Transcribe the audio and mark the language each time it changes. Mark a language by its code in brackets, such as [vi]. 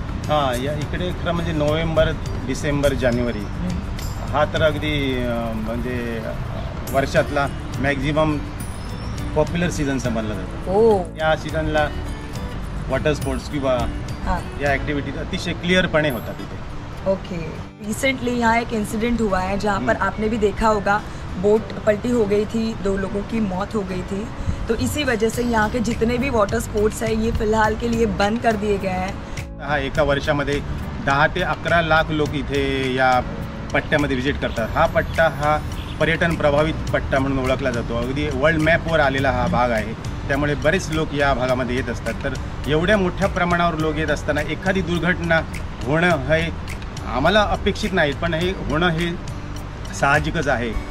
[mr] हां, या इकडे खरं म्हणजे नोव्हेंबर, डिसेंबर, जानेवारी हा तर अगदी म्हणजे वर्षातला मॅक्झिमम पॉप्युलर सीझन समजला जातो। हो, या सीझनला वॉटर स्पोर्ट्स किंवा या ॲक्टिव्हिटीज अतिशय क्लिअरपणे होतात इथे। [hi] ओके, रिसेंटली यहाँ एक इंसिडेंट हुआ है जहाँ पर आपने भी देखा होगा, बोट पलटी हो गई थी, 2 लोगों की मौत हो गई थी। तो इसी वजह से यहाँ के जितने भी वाटर स्पोर्ट्स हैं ये फ़िलहाल के लिए बंद कर दिए गए हैं। [mr] हा एका वर्षामध्ये 10 ते 11 लाख लोक इथे या पट्ट्यामध्ये व्हिजिट करतात। हा पट्टा हा पर्यटन प्रभावित पट्टा म्हणून ओळखला जातो। अगदी वर्ल्ड मॅपवर आलेला हा भाग आहे, त्यामुळे बरेच लोक या भागामध्ये येत असतात। तर एवढ्या मोठ्या प्रमाणावर लोक येत असताना एखादी दुर्घटना होणं हे आम्हाला अपेक्षित नाही, पण हे होणं हे साहजिकच आहे।